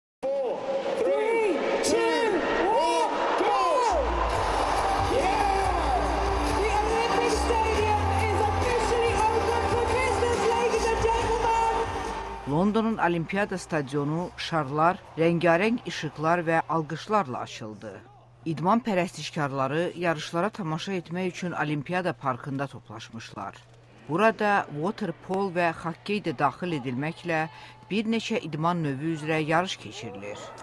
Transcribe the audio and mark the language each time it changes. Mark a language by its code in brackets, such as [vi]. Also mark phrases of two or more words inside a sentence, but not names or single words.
[en] 3, 2, 1, go! Yeah! The Olympic Stadium is officially open for business, ladies and gentlemen. [az] Londonun Olimpiyada stadionu şarlar, rəngarəng işıqlar və alqışlarla açıldı. İdman pərəstişkarları yarışlara tamaşa etmək üçün Olimpiyada parkında toplaşmışlar. Burada [en] water polo [az] və xokkey də daxil edilməklə bir neçə idman növü üzrə yarış keçirilir.